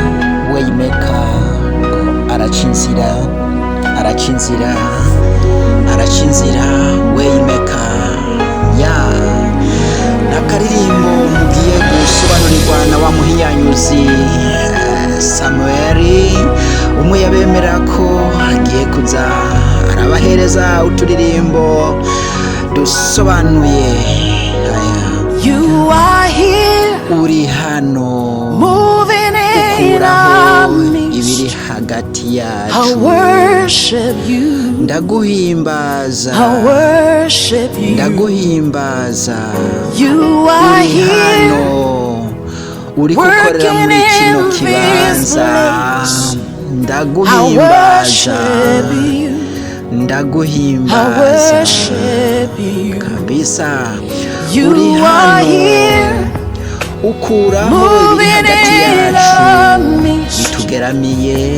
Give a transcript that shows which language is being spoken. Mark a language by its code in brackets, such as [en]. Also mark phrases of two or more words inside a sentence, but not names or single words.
[rn] aracinzira waymaker ya nakaririmbo mugiye gusobanurirwa na wa muhinyanyuzi Samuel umwe yabemera ko agiye kuza arabahereza uturirimbo dusobanuye. [en] You are here, [rn] uri hano [en] moving in our midst. [rn] Ibiri hagati yacu. [en] I worship you, [rn] ndaguhimbaza, [en] I worship you. [rn] ndaguhimbaza. [en] You are here, [rn] uri gukorera muri kino kibanza. Ndaguhimbaza, ndaguhimbaza kabisa. Uri hano ukuraho ibiri hagati yacu bitugeramiye.